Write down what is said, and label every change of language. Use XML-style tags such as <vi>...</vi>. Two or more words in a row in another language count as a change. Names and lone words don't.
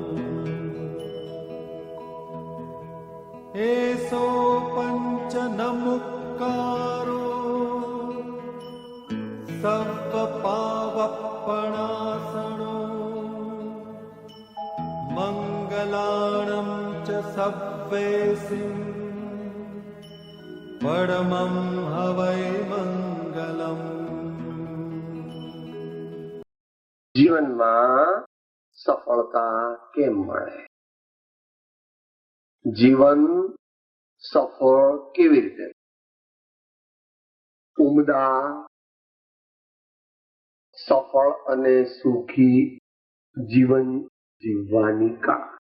<pra>एसो पंच नमुक्कारो सव्वपावप्पणासनो मंगलाणं च सव्वेसिं परमं हवै मंगलम्।</pra> <gu>જીવનમાં સફળતા કેમ મળે? જીવન સફળ કેવી રીતે? ઉમદા સફળ અને સુખી જીવન જીવવાની કળા.</gu>